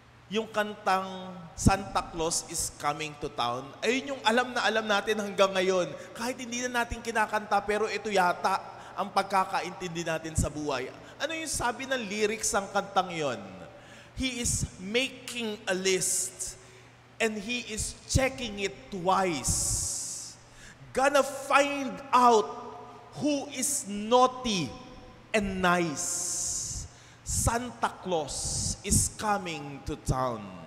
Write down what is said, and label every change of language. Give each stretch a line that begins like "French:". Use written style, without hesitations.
Filipino: Yung kantang Santa Claus is coming to town. Ayun yung alam na alam natin hanggang ngayon. Kahit hindi na natin kinakanta, pero ito yata ang pagkakaintindi natin sa buhay. Ano yung sabi ng lyrics ng kantang yon?
English: He is making a list and he is checking it twice. Gonna find out who is naughty and nice. Santa Claus is coming to town.